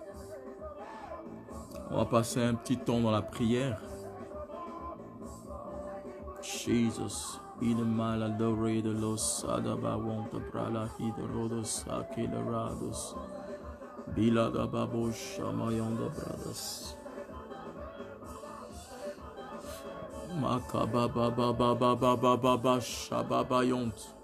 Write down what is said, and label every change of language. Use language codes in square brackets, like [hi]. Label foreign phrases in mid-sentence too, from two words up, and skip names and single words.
[fr] On va passer un petit temps dans la prière. Jesus, In maladore de los adabawonta brala hidrodos akelerados. Bilada babosh amayonda brothers. Makababa shababayont.